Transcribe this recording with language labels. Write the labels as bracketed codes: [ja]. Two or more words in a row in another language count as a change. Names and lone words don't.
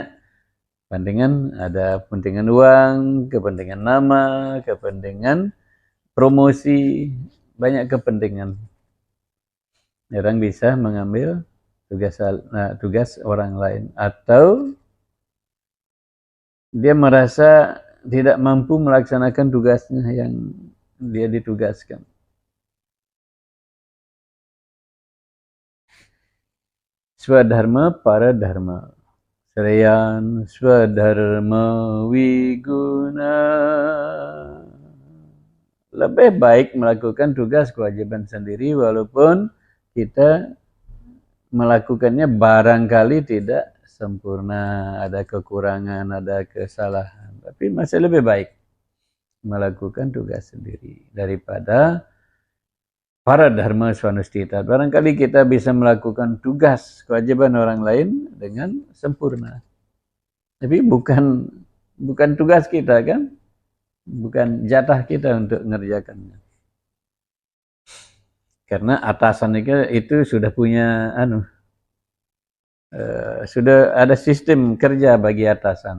[id] Ada kepentingan uang, kepentingan nama, kepentingan promosi, banyak kepentingan. Orang bisa mengambil tugas orang lain, atau dia merasa tidak mampu melaksanakan tugasnya yang dia ditugaskan. [sa] स्वधर्म परधर्म. श्रेयान् स्वधर्मो विगुणः. [id] Lebih baik melakukan tugas kewajiban sendiri walaupun kita melakukannya barangkali tidak sempurna, ada kekurangan, ada kesalahan. Tapi masih lebih baik melakukan tugas sendiri daripada [sa] परधर्मात् स्वनुष्ठितात्. [id] Barangkali kita bisa melakukan tugas kewajiban orang lain dengan sempurna. Tapi bukan tugas kita kan? Bukan jatah kita untuk mengerjakannya. Karena atasan itu sudah punya sudah ada sistem kerja bagi atasan.